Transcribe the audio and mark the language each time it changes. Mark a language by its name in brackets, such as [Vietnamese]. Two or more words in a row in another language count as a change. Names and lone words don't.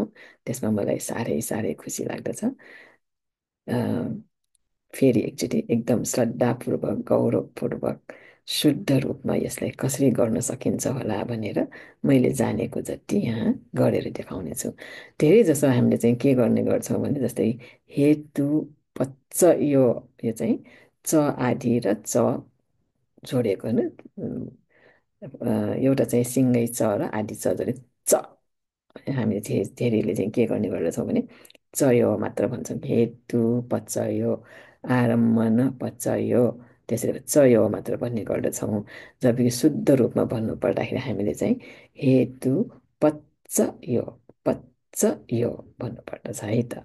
[Nepali] त्यसमा मलाई साह्रै साह्रै खुसी लाग्दछ। फेरि एकचोटि एकदम श्रद्धापूर्वक गौरवपूर्वक शुद्ध रूपमा यसलाई कसरी गर्न सकिन्छ होला भनेर मैले जानेको जति यहाँ गरेर देखाउनेछु। धेरै जसो हामीले चाहिँ के गर्ने गर्छौँ भने जस्तै [Pali] हेतु पच्च [Nepali] यो चाहिँ च आदि र च जोडेको होइन। एउटा चाहिँ सिङ्गै च र आदि च जोडेको च। हामीले चाहिँ धेरैले चाहिँ के गर्ने गर्दछौँ भने चयो मात्र भन्छौँ। [Pali] हेतु पच्चयो आरम्भन पच्चयो [Nepali] त्यसरी चयो मात्र भन्ने गर्दछौँ। जबकि शुद्ध रूपमा भन्नु पर्दाखेरि हामीले चाहिँ [Pali] हेतु पच्चयो पच्चयो [Nepali] भन्नुपर्दछ है त।